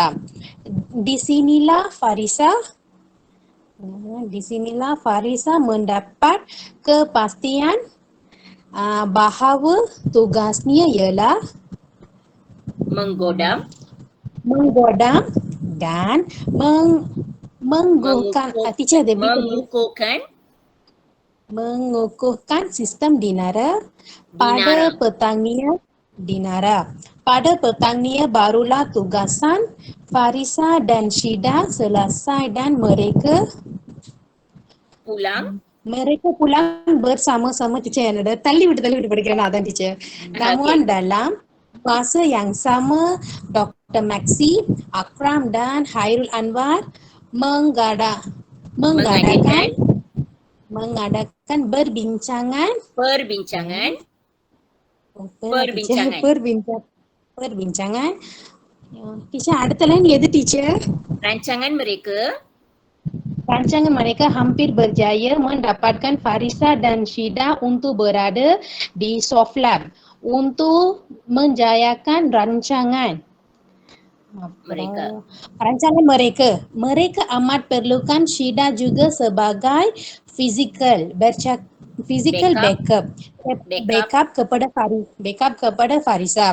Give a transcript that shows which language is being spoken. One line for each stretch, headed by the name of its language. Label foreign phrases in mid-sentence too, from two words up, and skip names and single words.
Malay: Di sinilah Farisa mendapat kepastian bahawa tugasnya ialah menggodam dan mengukuhkan sistem Dinara. Pada petangnya barulah tugasan Farisa dan Syida selesai dan mereka pulang bersama-sama.
Tamil: Teacher என்னோட தள்ளி விட்டு படிக்கிறேன் அதான் டீச்சர்.
Malay: Namun dalam masa yang sama Dr. Maxi, Akram dan Hairul Anwar mengadakan perbincangan.
Tamil: Teacher அடுத்த லைன் எது டீச்சர்?
Malay: Rancangan mereka hampir berjaya mendapatkan Farisa dan Syida untuk berada di Soft Lab untuk menjayakan rancangan mereka amat perlukan Syida juga sebagai
English: physical backup
Malay: kepada Farisa.